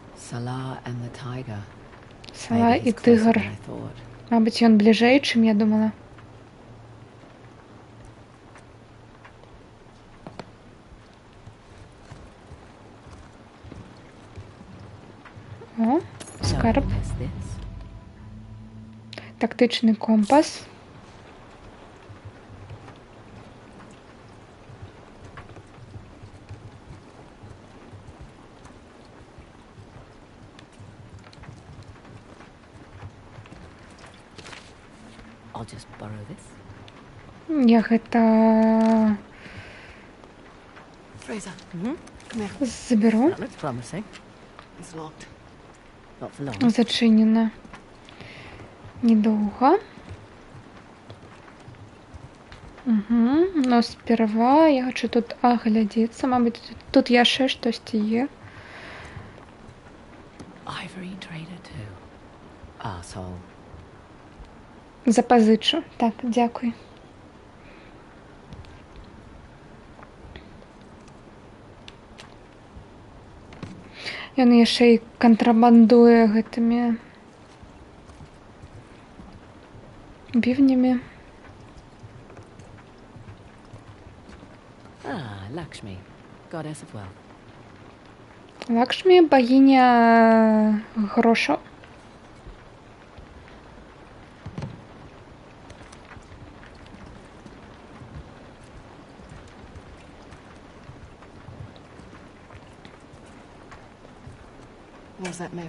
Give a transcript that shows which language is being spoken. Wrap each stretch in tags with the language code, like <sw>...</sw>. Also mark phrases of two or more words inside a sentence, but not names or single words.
<en>Salah and the tiger.</en> <be>Сала</be> <en>Maybe</en> <be>і</be> <en>he's closer</en> <ru>тигр.</ru> <en>than I thought.</en> <be>Мабуть, ён бліжэй, чым я думала. О,</be> <en>So,</en> <be>скарб.</be> <en>what's this?</en> <uk>Тактичний компас.</uk> <en>I'll just borrow this.</en> <be>Я гэта</be> <en>Fraser. Come here.</en> <be>заберу.</be> <en>That looks promising. It's locked. Not for long.</en> <be>Зачинена. Недолго. Угу.</be> <ru>Но сперва я хочу тут оглядеться.</ru> <be>Мабуть, тут яшчэ штосьці є.</be> <en>Ivory trader too. Arsehole.</en> <uk>Запозичу. Так, дякую.</uk> <be>Ён яшчэ і кантрабандуе гэтымі бівнямі.</be> <en>Ah, Lakshmi, goddess of wealth.</en> <be>Лакшмі богиня грошаў.</be> <en>Where's that map?</en>